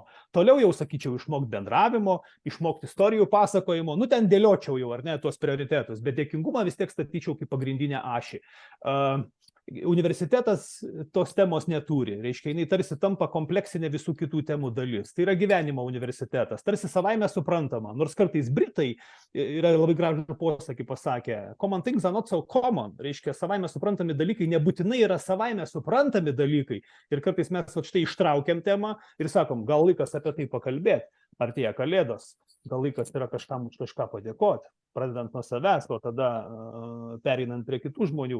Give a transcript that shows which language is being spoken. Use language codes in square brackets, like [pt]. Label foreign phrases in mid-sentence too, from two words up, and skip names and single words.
[lt] Toliau jau sakyčiau, išmokti bendravimo, išmokti istorijų pasakojimo, ten dėliočiau jau, ar ne, tuos prioritetus, bet dėkingumą vis tiek statyčiau kaip pagrindinę ašį. Universitetas tos temos neturi, reiškia, jinai tarsi tampa kompleksinė visų kitų temų dalis. Tai yra gyvenimo universitetas, tarsi savaime suprantama, nors kartais Britai yra labai gražų posakį pasakė, [en] common things are not so common, [lt] reiškia, savaime suprantami dalykai nebūtinai yra savaime suprantami dalykai. Ir kartais mes štai ištraukiam temą ir sakom, gal laikas apie tai pakalbėti, artėja kalėdos, gal laikas yra kažkam už kažką padėkoti, pradedant nuo savęs, o tada pereinant prie kitų žmonių.